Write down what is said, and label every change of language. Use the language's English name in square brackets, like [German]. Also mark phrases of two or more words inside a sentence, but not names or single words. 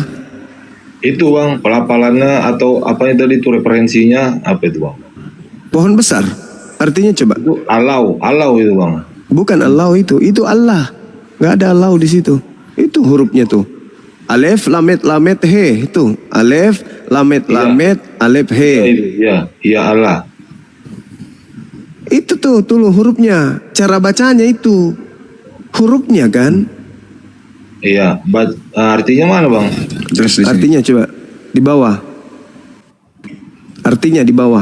[Indonesian] Itu Bang, pelafalannya atau apanya tadi itu referensinya apa itu Bang? Pohon besar. Artinya coba. Itu alau itu Bang. Bukan Allah itu Allah. Nggak ada Allah di situ. Itu hurufnya tuh. [Hebrew] אלף, למד, הא. [Indonesian] Itu. [Hebrew] אלף, למד, אלף, he. [Indonesian] Iya Allah. Itu tuh hurufnya. Cara bacanya itu. Hurufnya kan. Iya, artinya mana Bang? Artinya coba. Di bawah. Artinya di bawah.